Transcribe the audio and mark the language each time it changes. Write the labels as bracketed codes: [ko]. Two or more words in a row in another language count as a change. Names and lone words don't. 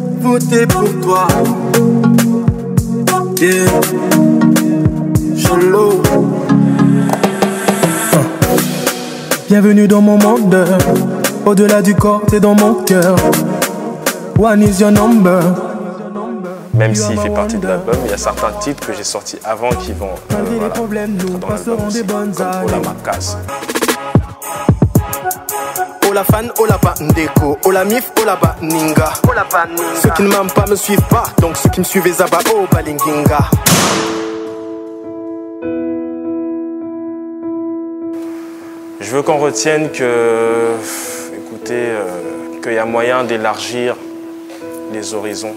[fr] voter pour toi. Yeah. Cholo. Bienvenue dans mon monde. Au-delà du corps, t'es dans mon cœur. [en] One is your number. [fr] Même s'il fait partie de l'album, il y a certains titres que j'ai sortis avant qui vont Malgré les problèmes, nous dans l'album passerons des bonnes comme années. [ln] Ola Makas. Ola fan, Ola ba ndeko, Ola mif, Ola ba ninga. [fr] Ceux qui ne m'aiment pas me suivent pas, donc ceux qui me suivent [ln] zaba oh balinginga. [fr] Je veux qu'on retienne que, écoutez, qu'il y a moyen d'élargir les horizons.